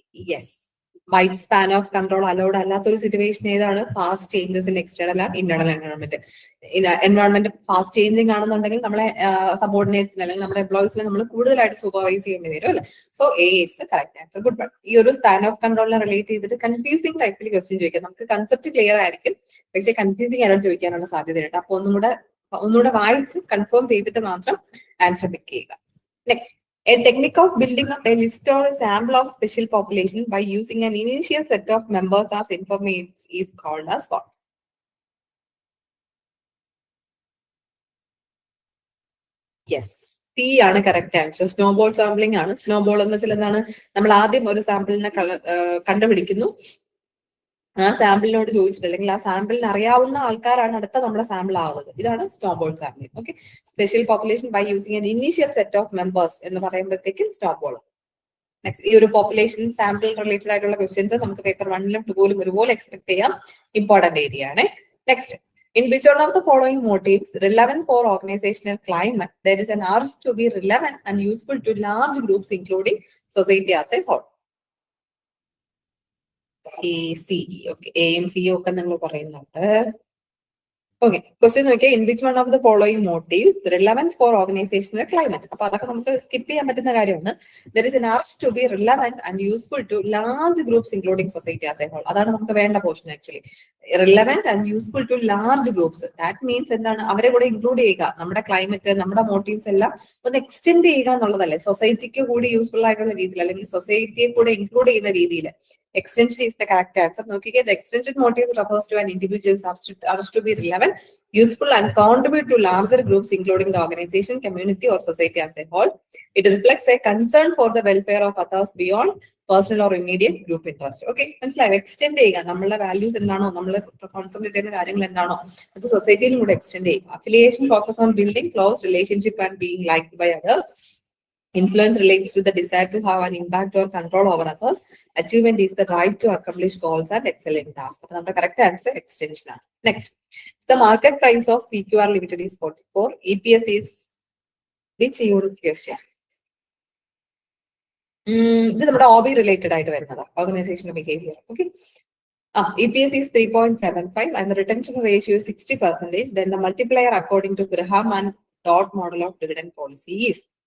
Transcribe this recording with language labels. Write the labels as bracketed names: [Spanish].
[English] Yes, wide span of control allowed [Malayalam] അല്ലാത്തൊരു situation ഏതാണ്? [English] Fast changes in external and internal environment. [Malayalam] Environment fast changing ആണെന്നുണ്ടെങ്കിൽ നമ്മളെ സബോർഡിനേറ്റ്സിന് അല്ലെങ്കിൽ നമ്മുടെ എംപ്ലോയീസിനെ നമ്മൾ കൂടുതലായിട്ട് സൂപ്പർവൈസ് ചെയ്യേണ്ടി വരും അല്ലെ. [English] So a is the correct answer. [Malayalam] Good. But ഈ ഒരു സ്പാൻ ഓഫ് കൺട്രോളിനെ റിലേറ്റ് ചെയ്തിട്ട് കൺഫ്യൂസിംഗ് ടൈപ്പിൽ ക്വസ്റ്റ്യൻ ചോദിക്കാം. നമുക്ക് കൺസെപ്റ്റ് ക്ലിയർ ആയിരിക്കും, പക്ഷേ കൺഫ്യൂസിംഗ് ആയിട്ട് ചോദിക്കാനുള്ള സാധ്യതയുണ്ട്. അപ്പൊ ഒന്നുകൂടെ വായിച്ച് കൺഫേം ചെയ്തിട്ട് മാത്രം ആൻസർ പിക്ക് ചെയ്യുക. [English] Next, a technique of building up a list or a sample of special population by using an initial set of members as informates is called as what? [Malayalam] Yes, C ആണ് correct answer. Snowball sampling ആണ്. Snowball എന്ന് വെച്ചാൽ എന്താണ്? നമ്മൾ ആദ്യം ഒരു സാമ്പിളിനെ കണ്ടുപിടിക്കുന്നു, ആ സാമ്പിളിനോട് ചോദിച്ചിട്ട് അല്ലെങ്കിൽ ആ സാമ്പിളിന് അറിയാവുന്ന ആൾക്കാരാണ് അടുത്ത നമ്മുടെ സാമ്പിൾ ആവുന്നത്. ഇതാണ് snowball sampling. Okay, [English] special population by using an initial set of members [Malayalam] എന്ന് പറയുമ്പോഴത്തേക്കും സ്നോബോൾ. നെക്സ്റ്റ്, ഈ ഒരു പോപ്പുലേഷൻ സാമ്പിൾ റിലേറ്റഡ് ആയിട്ടുള്ള ക്വസ്റ്റ്യൻസ് നമുക്ക് പേപ്പർ 1-ലും 2-ലും ഒരുപോലെ എക്സ്പെക്ട് ചെയ്യാം. ഇമ്പോർട്ടന്റ് ഏരിയ ആണ്. [English] Next, in which one of the following motives relevant for organizational climate there is an urge to be relevant and useful to large groups including society as a whole? ACE. [Malayalam] Okay, AMC ഒക്കെ നമ്മൾ പറയുന്നുണ്ട്. Okay, question നോക്കിയാൽ [English] in which one of the following motives relevant for organizational climate, [Malayalam] അപ്പൊ അതൊക്കെ നമുക്ക് skip ചെയ്യാൻ പറ്റുന്ന കാര്യമാണ്. [English] There is an urge to be relevant and useful to large groups including society as a whole. [Malayalam] അതാണ് നമുക്ക് വേണ്ട portion actually. [English] Relevant and useful to large groups. [Malayalam] That means എന്താണ്? അവരെ കൂടെ ഇൻക്ലൂഡ് ചെയ്യുക. നമ്മുടെ ക്ലൈമറ്റ്, നമ്മുടെ മോട്ടീവ്സ് എല്ലാം ഒന്ന് എക്സ്റ്റെൻഡ് ചെയ്യുക എന്നുള്ളതല്ലേ. സൊസൈറ്റിക്ക് കൂടി യൂസ്ഫുൾ ആയിട്ടുള്ള രീതിയിൽ അല്ലെങ്കിൽ സൊസൈറ്റിയെ കൂടെ ഇൻക്ലൂഡ് ചെയ്യുന്ന രീതിയിൽ. [English] Extension is the correct answer. നോക്കിക്കേ, the extension motive refers to an individual's urge to be relevant, useful and contribute to larger groups including the organization, community or society as a whole. It reflects a concern for the welfare of others beyond personal or immediate group interest. [Malayalam] Okay, മനസ്സിലായോ? Extend ചെയ്യുക. നമ്മളുടെ values എന്താണോ, നമ്മൾ concentrate ചെയ്യുന്ന കാര്യങ്ങൾ എന്താണോ, അത് സൊസൈറ്റിയിലും കൂടെ എക്സ്റ്റെൻഡ് ചെയ്യുക. [English] Affiliation focus on building close relationship and being liked by others. Influence relates to the desire to have an impact or control over others. Achievement is the right to accomplish goals and excel in tasks. [Malayalam] അപ്പോൾ നമ്മുടെ correct answer extension ആണ്. [English] Next, the market price of PQR Limited is 44. EPS is which unit question? [Malayalam] ഇത് നമ്മുടെ OB related ആയിട്ട് വരുന്നതാണ്, organisational behaviour. [English] Okay, EPS is 3.75 and the retention ratio is 60%. Then the multiplier according to Graham and Dodd model of dividend policy is.